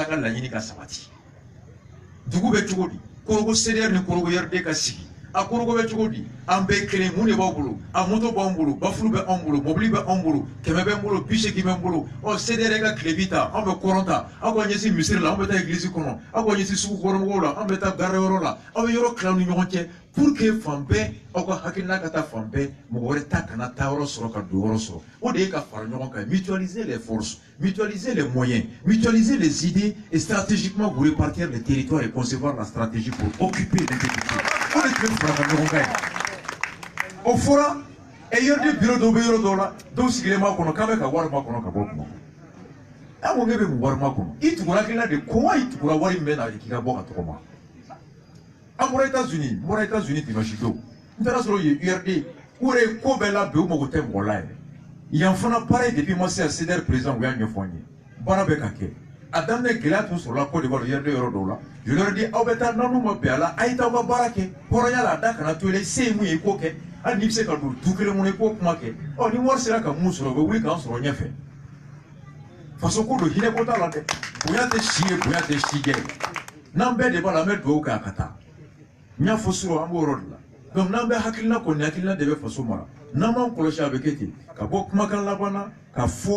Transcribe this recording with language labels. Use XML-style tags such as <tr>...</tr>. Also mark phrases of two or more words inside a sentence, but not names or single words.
<bm>an ka laɲini ka sabati dugu bɛ cogo di Korogo CDR ni Korogo URD ka sigi a Korogo bɛ cogo di an bɛɛ kelen mun de b'aw bolo a moto b'anw bolo bafulu bɛ anw bolo mobili bɛ anw bolo 100 bɛ n bolo 80 bɛ n bolo CDR ka kilebi ta anw bɛ kɔrɔn ta aw ka ɲɛsin misiri la anw bɛ taa église kɔnɔ aw ka ɲɛsin sugu kɔnɔmɔgɔw la anw bɛ taa gare yɔrɔ la aw bɛ yɔrɔ tila ni ɲɔgɔn cɛ</bm> <fr>pour que</fr> <bm>fan bɛɛ aw ka hakilina ka taa fan bɛɛ mɔgɔ wɛrɛ ta kana taa yɔrɔ sɔrɔ ka don yɔrɔ sɔrɔ o de ye ka fara ɲɔgɔn kan</bm> <fr>mutualiser les forces mutualiser les moyens mutualiser les idées et stratégiquement vous répartir les territoires et concevoir la stratégie pour occuper les territoires</fr> <bm>o de tun bɛ fara ka ɲɔgɔn kan ye o fɔra URD bureau dɔw bɛ yɔrɔ dɔw la dɔw sigilen b'a kɔnɔ k'an bɛ ka wari ma kɔnɔ ka bɔ kuma an ko ne bɛ mun wari ma kɔnɔ i tugura hakilina de ko wa i tugura wari min bɛ na k'i ka bɔ ka tɔgɔ ma an bɔra États-Unis dimanche don n taara sɔrɔ yen URD o de ye ko bɛɛ labɛn u mago tɛ mɔgɔ la yɛrɛ yan fana pareil depuis ma se CDR président u y'a ɲɛfɔ an ye baara bɛ ka kɛ a daminɛ gɛlɛya tun sɔrɔla Côte d'Ivoire URD yɔrɔ dɔw la</bm> <fr>je leur dis</fr> <bm>aw bɛ taa n'aw ma bɛn a la a ye taa aw ka baara kɛ hɔrɔnya la a da kana to yen se ye mun ye i k'o kɛ hali n'i bɛ se ka don du kelen kɔnɔ i k'o kuma kɛ ni wari sera ka mun sɔrɔ u bɛ wuli k'an sɔrɔ ɲɛfɛ faso ko don hinɛ ko t'a la dɛ bonya tɛ si ye bonya tɛ si jɛ n'an bɛɛ de b'a la an bɛ dugawu kɛ a ka taa n y'a fɔ surɔ an b'o yɔrɔ de la donc n'an bɛ hakilina kɔni hakilina de bɛ faso mara n'an m'an kɔlɔsi a bɛ kɛ ten ka bɔ kumakan laban na ka fɔ</bm>